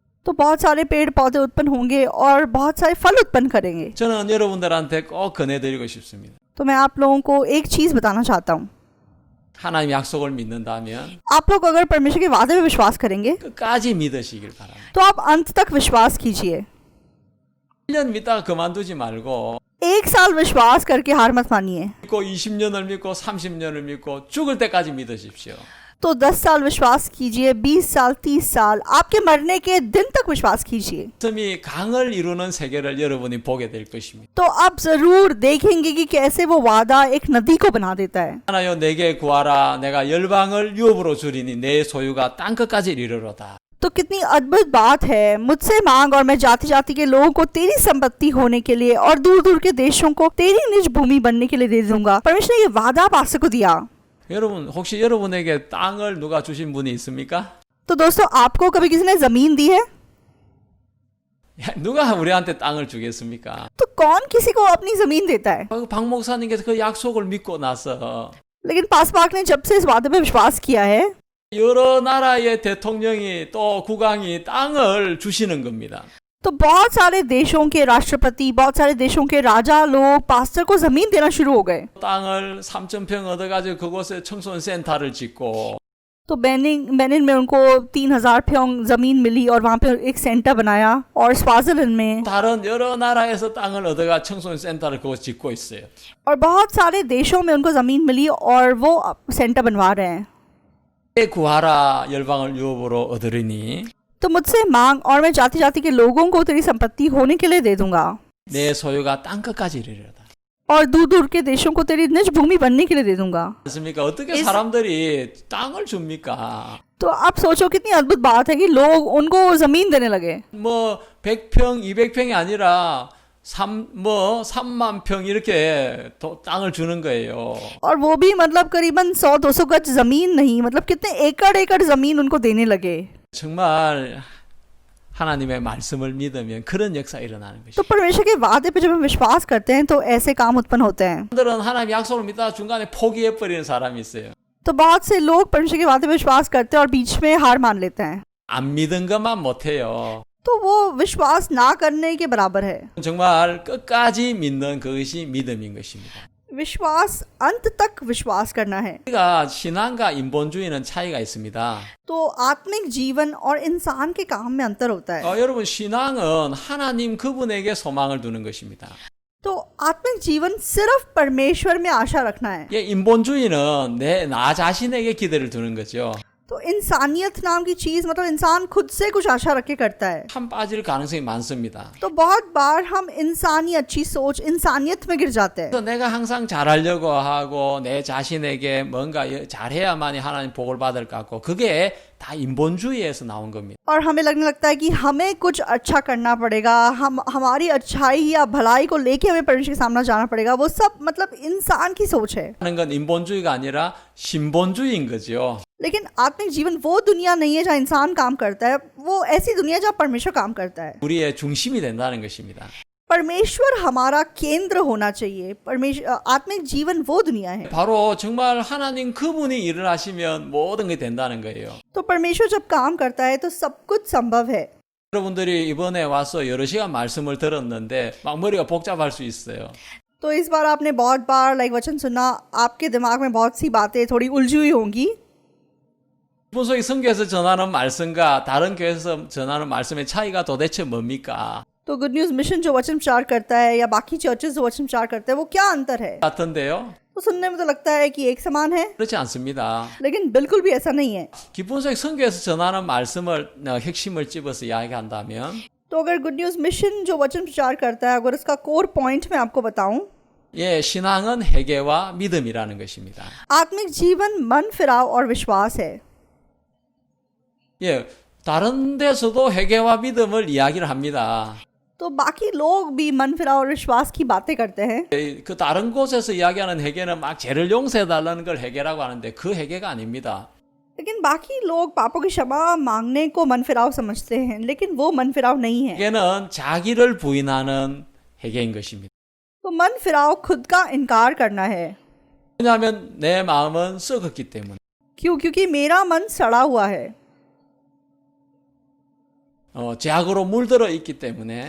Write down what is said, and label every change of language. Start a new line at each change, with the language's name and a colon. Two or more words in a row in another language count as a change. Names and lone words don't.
Hindi: तो बहुत सारे पेड़ पौधे उत्पन्न होंगे और बहुत सारे फल उत्पन्न करेंगे।
Korean: 저는 여러분들한테 꼭 권해드리고 싶습니다.
Hindi: तो मैं आप लोगों को एक चीज़ बताना चाहता हूँ,
Korean: 하나님 약속을 믿는다면
Hindi: आप लोग अगर परमेश्वर के वादे में विश्वास करेंगे
Korean: 끝까지 믿으시길 바랍니다.
Hindi: तो आप अंत तक विश्वास कीजिए।
Korean: 1년 믿다가 그만두지 말고
Hindi: एक साल विश्वास करके हार मत मानिए।
Korean: 믿고 20년을 믿고 30년을 믿고 죽을 때까지 믿으십시오.
Hindi: तो 10 साल विश्वास कीजिए, 20 साल, 30 साल, आपके मरने के दिन तक विश्वास कीजिए।
Korean: 말씀이 강을 이루는 세계를 여러분이 보게 될 것입니다.
Hindi: तो आप जरूर देखेंगे कि कैसे वो वादा एक नदी को बना देता है।
Korean: 하나여 내게 구하라 내가 열방을 유업으로 주리니 내 소유가 땅끝까지 이르러다.
Hindi: तो कितनी अद्भुत बात है, मुझसे मांग और मैं जाति जाति के लोगों को तेरी संपत्ति होने के लिए और दूर दूर के देशों को तेरी निज भूमि बनने के लिए दे दूंगा। परमेश्वर ने ये वादा पास्टर को दिया।
Korean: 여러분 혹시 여러분에게 땅을 누가 주신 분이 있습니까?
Hindi: तो दोस्तों, आपको कभी किसी ने जमीन दी है?
Korean: 누가 우리한테 땅을 주겠습니까?
Hindi: तो कौन किसी को अपनी जमीन देता है?
Korean: 박 목사님께서 그 약속을 믿고 나서
Hindi: लेकिन पास पाक ने जब से इस वादे पे विश्वास किया है,
Korean: 여러 나라의 대통령이 또 국왕이 땅을 주시는 겁니다.
Hindi: तो बहुत सारे देशों के राष्ट्रपति, बहुत सारे देशों के राजा लोग पास्टर को जमीन देना शुरू हो गए।
Korean: 땅을 3,000평 얻어가지고 그곳에 청소년 센터를 짓고
Hindi: तो बेनिन में उनको 3,000 평 जमीन मिली और वहाँ पे एक सेंटर बनाया, और स्वाजिलैंड में
Korean: 다른 여러 나라에서 땅을 얻어가 청소년 센터를 그곳 짓고 있어요.
Hindi: और बहुत सारे देशों में उनको जमीन मिली और वो सेंटर बनवा रहे हैं।
Korean: 구하라 열방을 유업으로 얻으리니
Hindi: तो मुझसे मांग और मैं जाति जाति के लोगों को तेरी संपत्ति होने के लिए दे दूंगा
Korean: 내 소유가 땅끝까지 이르리로다.
Hindi: और दूर दूर के देशों को तेरी निज भूमि बनने के लिए दे दूंगा।
Korean: 맞습니까? 어떻게 사람들이 땅을 줍니까?
Hindi: तो आप सोचो कितनी अद्भुत बात है कि लोग उनको जमीन देने लगे।
Korean: 뭐 100평, 200평이 아니라 3만 평 이렇게 땅을 주는 거예요.
Hindi: और वो भी मतलब करीबन 100-200 गज जमीन नहीं, मतलब कितने एकड़ एकड़ जमीन उनको देने लगे।
Korean: 정말 하나님의 말씀을 믿으면 그런 역사 일어나는
Hindi: तो
Korean: 것이죠.
Hindi: परमेश्वर के वादे पे जब हम विश्वास करते हैं तो ऐसे काम उत्पन्न होते हैं।
Korean: 사람들은 하나님 약속을 믿다가 중간에 포기해 버리는 사람이 있어요.
Hindi: तो बहुत से लोग परमेश्वर के वादे पे विश्वास करते हैं और बीच में हार मान लेते हैं।
Korean: 안 믿은 것만 못해요.
Hindi: तो वो विश्वास ना करने के बराबर है।
Korean: 정말 끝까지 믿는 그것이 믿음인 것입니다.
Hindi: विश्वास अंत तक विश्वास करना है।
Korean: 우리가 신앙과 인본주의는 차이가 있습니다.
Hindi: तो आत्मिक जीवन और इंसान के काम में अंतर होता है।
Korean: 여러분 신앙은 하나님 그분에게 소망을 두는 것입니다.
Hindi: तो आत्मिक जीवन सिर्फ परमेश्वर में आशा रखना है।
Korean: 인본주의는 나 자신에게 기대를 두는 거죠.
Hindi: तो इंसानियत नाम की चीज मतलब इंसान खुद से कुछ आशा रख के करता है।
Korean: 참 빠질 가능성이 많습니다.
Hindi: तो बहुत बार हम इंसानी अच्छी सोच, इंसानियत में गिर जाते हैं।
Korean: 그래서 내가 항상 잘하려고 하고 내 자신에게 뭔가 잘해야만이 하나님 복을 받을 것 같고 그게 다 인본주의에서 나온 겁니다.
Hindi: और हमें लगने लगता है कि हमें कुछ अच्छा करना पड़ेगा, हमारी अच्छाई या भलाई को लेके हमें परमेश्वर के सामने जाना पड़ेगा। वो सब मतलब इंसान की सोच है।
Korean: 하는 건 인본주의가 아니라 신본주의인 거죠.
Hindi: लेकिन आत्मिक जीवन वो दुनिया नहीं है जहाँ इंसान काम करता है, वो ऐसी दुनिया जहाँ परमेश्वर काम करता है।
Korean: 우리의 중심이 된다는 것입니다.
Hindi: परमेश्वर हमारा केंद्र होना चाहिए। आत्मिक जीवन वो दुनिया है।
Korean: 바로 정말 하나님 그분이 일을 하시면 모든 게 된다는 거예요.
Hindi: तो परमेश्वर जब काम करता है तो सब कुछ संभव है।
Korean: 여러분들이 이번에 와서 여러 시간 말씀을 들었는데 막 머리가 복잡할 수 있어요.
Hindi: तो इस बार आपने बहुत बार वचन सुना, आपके दिमाग में बहुत सी बातें थोड़ी उलझी हुई होंगी।
Korean: 분석이 성경에서 전하는 말씀과 다른 교회에서 전하는 말씀의 차이가 도대체 뭡니까?
Hindi: तो गुड न्यूज मिशन जो वचन प्रचार करता है या बाकी चर्चेस जो वचन प्रचार करते हैं वो क्या अंतर है?
Korean: 같은데요?
Hindi: तो सुनने में तो लगता है कि एक समान है,
Korean: 그렇지 않습니다.
Hindi: लेकिन बिल्कुल भी ऐसा नहीं है।
Korean: 기본적인 성경에서 전하는 말씀을 핵심을 집어서 이야기한다면
Hindi: तो अगर गुड न्यूज मिशन जो वचन प्रचार करता है, अगर उसका
English: core point
Hindi: मैं आपको बताऊं,
Korean: 예, 신앙은 회개와 믿음이라는 것입니다.
Hindi: आत्मिक जीवन मन फिराव और विश्वास है।
Korean: 예, 다른 데서도 회개와 믿음을 이야기를 합니다.
Hindi: तो बाकी लोग भी मन फिराव और विश्वास की बातें करते हैं।
Korean: 그 다른 곳에서 이야기하는 회개는 막 죄를 용서해달라는 걸 회개라고 하는데 그 회개가 아닙니다.
Hindi: लेकिन बाकी लोग पापों की क्षमा मांगने को मन फिराव समझते हैं, लेकिन वो मन फिराव नहीं है।
Korean: 회개는 자기를 부인하는 회개인 것입니다.
Hindi: तो मन फिराव खुद का इनकार करना है।
Korean: 왜냐하면 내 마음은 썩었기 때문에.
Hindi: क्यों? क्योंकि मेरा मन सड़ा हुआ है।
Korean: 죄악으로 물들어 있기 때문에